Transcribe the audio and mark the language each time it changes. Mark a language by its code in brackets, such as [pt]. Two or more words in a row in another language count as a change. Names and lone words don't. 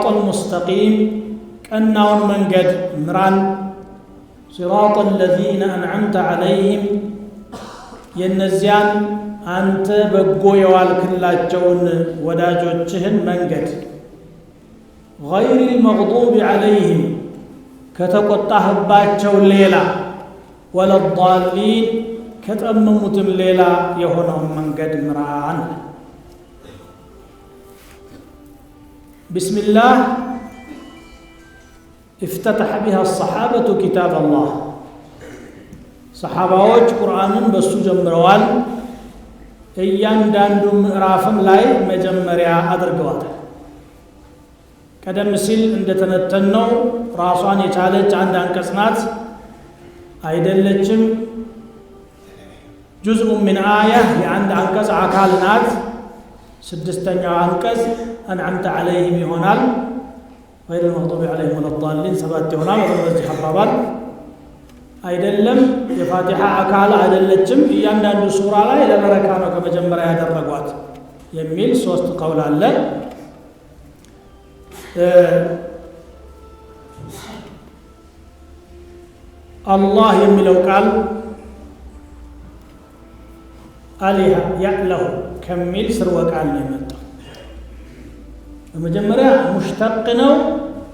[am] አልሙስተቂም ቀናውን መንገድ ምራን። [ar] صراط الذين أنعمت عليهم [am] የእነዚያን አንተ በጎ የዋልክላቸውን ወዳጆችህን መንገድ [ar] غير المغضوب عليهم [am] ከተቆጣህባቸው ሌላ ወለዳሊን ከጠመሙትም ሌላ የሆነውን መንገድ ምራን። ቢስሚላህ [ar] افتتح بها الصحابة كتاب الله [am] صحاباዎች ቁርአንን በሱ ጀምረዋል። እያንዳንዱ ምዕራፍም ላይ መጀመሪያ አድርገዋታል። ቀደም ሲል እንደተነተነው ራሷን የቻለች አንድ አንቀጽ ናት አይደለችም። [ar] جزء من آية [am] የአንድ አንቀጽ አካል ናት። ስድስተኛው አንቀጽ [ar] أنعمت عليهم [am] ይሆናል። [ar] غير المغضوب عليهم ولا الضالين [am] ሰባት ይሆናል። ወደዚህ አባባል አይደለም የፋቲሃ አካል አይደለችም። እያንዳንዱ ሱራ ላይ ለበረካ ነው ከመጀመሪያ ያደረጓት የሚል ሶስት ቀውል አለ። አላህ የሚለው ቃል [ar] أله يأله [am] ከሚል ስርወ ቃል ነው የመጣው። በመጀመሪያ ሙሽተቅ ነው